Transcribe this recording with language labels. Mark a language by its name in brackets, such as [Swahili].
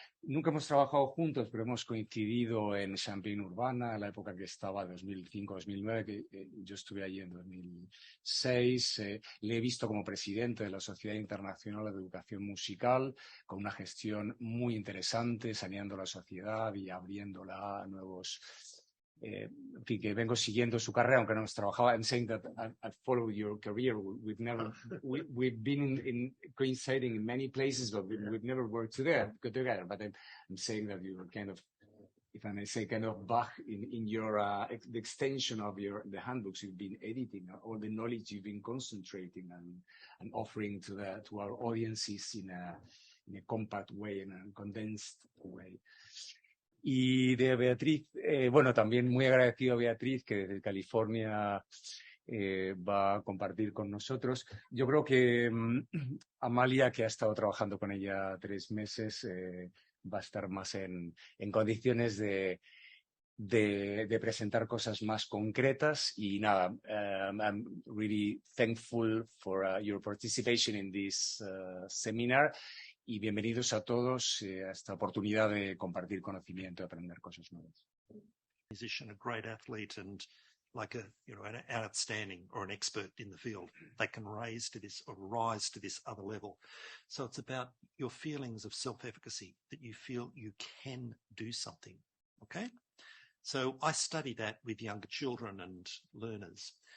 [Spanish] Nunca hemos trabajado juntos, pero hemos coincidido en Champaign Urbana, en la época que estaba, 2005-2009, que yo estuve allí en 2006. Le he visto como presidente de la Sociedad Internacional de Educación Musical, con una gestión muy interesante, saneando la sociedad y abriéndola a nuevos... en fin, que vengo siguiendo su carrera, aunque no hemos trabajado. [English] I'm saying that I've followed your career. We've been in coinciding in many places, but we've never worked together. But I'm saying that you're kind of, if I may say, kind of Bach in your the extension of the handbooks you've been editing, all the knowledge you've been concentrating and offering to our audiences in a compact way, in a condensed way. [Spanish] Y de Beatriz, bueno, también muy agradecido a Beatriz, que desde California va a compartir con nosotros. Yo creo que Amalia, que ha estado trabajando con ella 3 meses, va a estar más en condiciones de presentar cosas más concretas. Y nada, [English] I'm really thankful for your participation in this seminar. [Spanish] Y bienvenidos a todos a esta oportunidad de compartir conocimiento y aprender cosas nuevas. [English] Musician, a great athlete, and like an outstanding or an expert in the field, they can rise to this other level. So it's about your feelings of self-efficacy, that you feel you can do something. Okay, so I study that with younger children and learners.